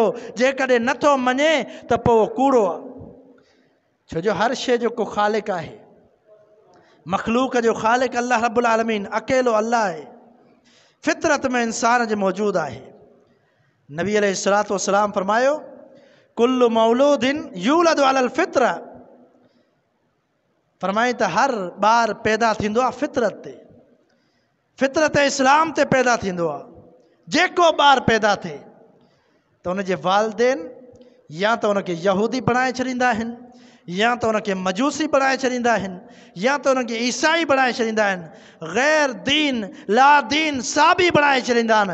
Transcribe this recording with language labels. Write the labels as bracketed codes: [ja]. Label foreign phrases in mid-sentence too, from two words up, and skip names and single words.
[sd] जेकॾहिं नथो मञे त पोइ उहो कूड़ो आहे। छो जो हर शइ जो को ख़ालिक आहे, मखलूक जो ख़ालिक अल्लाह रब्बुल आलमीन अकेलो अल्लाह आहे। फितरत में इंसान जो मौजूद आहे। नबी अलैहिस्सलातु वस्सलाम फरमायो, [ar] كل مولود يولد على الفطرة, [sd] फरमाई त हर ॿार पैदा थींदो आहे फितरत ते, फितरत इस्लाम ते पैदा थींदो आहे। जेको ॿार पैदा थिए त उनजे वालिदेन या त उनखे यहूदी बणाए छॾींदा आहिनि, या त उनखे मजूसी बणाए छॾींदा आहिनि, या त उनखे ईसाई बणाए छॾींदा आहिनि, गैर दीन ला दीन साबी बणाए छॾींदा आहिनि।